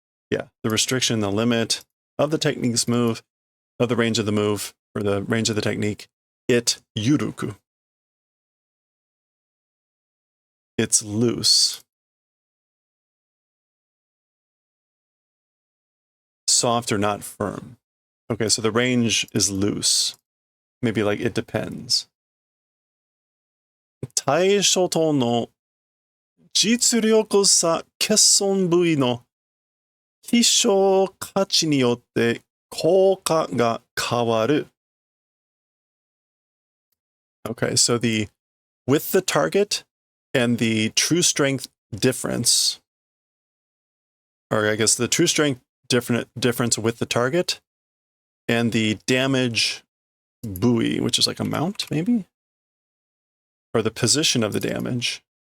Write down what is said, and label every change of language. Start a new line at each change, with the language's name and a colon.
English: Yeah, the restriction, the limit of the technique's move, of the range of the move, or the range of the technique, it yuruku. It's loose. Soft or not firm. Okay, so the range is loose. Maybe like it depends.
Japanese: 対処との実力差欠損部位の希少価値によって効果が変わる.
English: Okay, so with the target and the true strength difference, or I guess the true strength difference with the target and the damage buoy, which is like amount maybe, or the position of the damage.